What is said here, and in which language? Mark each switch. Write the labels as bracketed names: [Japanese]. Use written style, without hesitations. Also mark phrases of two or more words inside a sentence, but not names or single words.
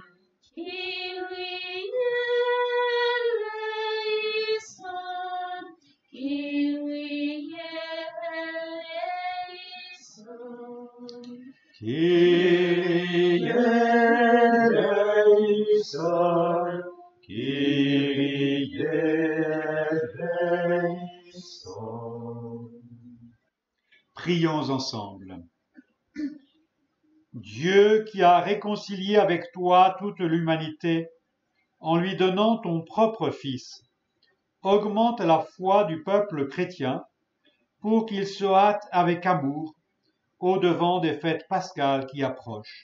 [Greek] Kyrie eleison, Kyrie eleison. Kyrie eleison, Kyrie eleison. [French] Prions ensemble. Dieu qui a réconcilié avec toi toute l'humanité en lui donnant ton propre Fils, augmente la foi du peuple chrétien pour qu'il se hâte avec amour au-devant des fêtes pascales qui approchent.